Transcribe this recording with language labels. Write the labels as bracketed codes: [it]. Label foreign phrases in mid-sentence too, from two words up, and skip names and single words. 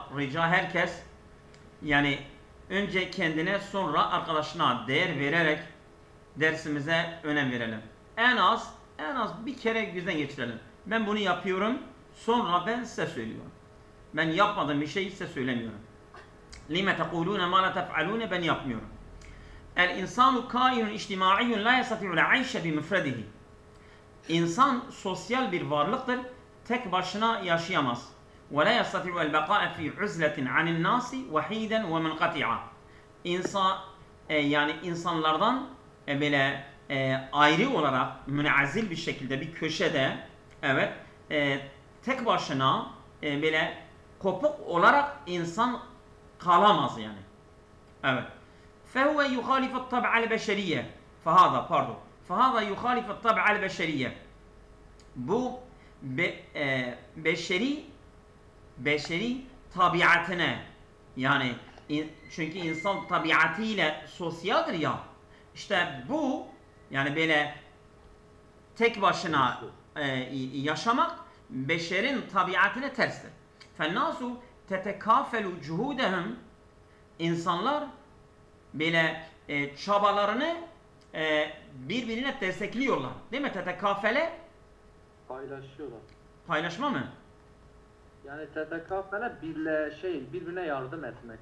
[tr] Rica herkes yani önce kendine sonra arkadaşına değer vererek dersimize önem verelim. En az bir kere gözden geçirelim. Ben bunu yapıyorum. Sonra ben size söylüyorum. Ben yapmadığım bir şeyi size söylemiyorum. [ar] لِمَ تَقُولُونَ مَا لَا تَفْعَلُونَ [tr] Ben yapmıyorum. [ar] الإنسان كائن اجتماعي لا يستطيع العيش بمفرده. [tr] İnsan sosyal bir varlıktır. Tek başına yaşayamaz. [ar] وَلَا يَسْتَطِعُ الْبَقَاءَ فِي عُزْلَةٍ عَنِ النَّاسِ وَحِيدًا وَمُنْقَطِعًا. [tr] Yani insanlardan böyle ayrı olarak münazil bir şekilde bir köşede tek başına böyle kopuk olarak insan kalamaz yani. Evet. [ar] فَهُوَ يُخَالِفَ الطَّبْعَ الْبَشَرِيَّةِ فَهَذَا يُخَالِفَ الطَّبْعَ الْبَشَرِيَّةِ [tr] Bu beşeri tabiatına, yani çünkü insan tabiatıyla sosyaldir ya, işte bu yani böyle tek başına yaşamak beşerin tabiatine terstir. [ar] فَالنَّاسُ تَتَكَافَلُ جُهُودَهُمْ [tr] İnsanlar böyle çabalarını birbirine destekliyorlar. Değil mi? Tetekafele paylaşıyorlar. Paylaşma mı? Yani tetekafele birbirine yardım etmek.